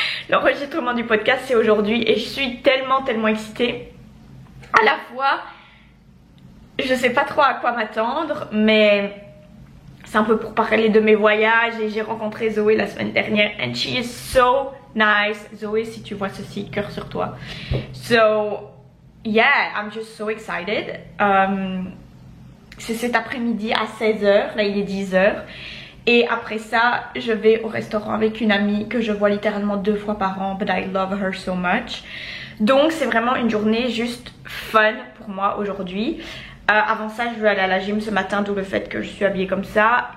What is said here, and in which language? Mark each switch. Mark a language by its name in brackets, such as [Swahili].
[French] L'enregistrement du podcast c'est aujourd'hui et je suis tellement excitée. À la fois, je sais pas trop à quoi m'attendre, mais c'est un peu pour parler de mes voyages et j'ai rencontré Zoé la semaine dernière [English] and she is so nice. [French] Zoé, si tu vois ceci, cœur sur toi. [English] So yeah, I'm just so excited. [French] C'est cet après-midi à 16h, là il est 10h. Et après ça, je vais au restaurant avec une amie que je vois littéralement 2 fois par an, [English] but I love her so much. [French] Donc c'est vraiment une journée juste fun pour moi aujourd'hui. Avant ça, je vais aller à la gym ce matin, d'où le fait que je suis habillée comme ça.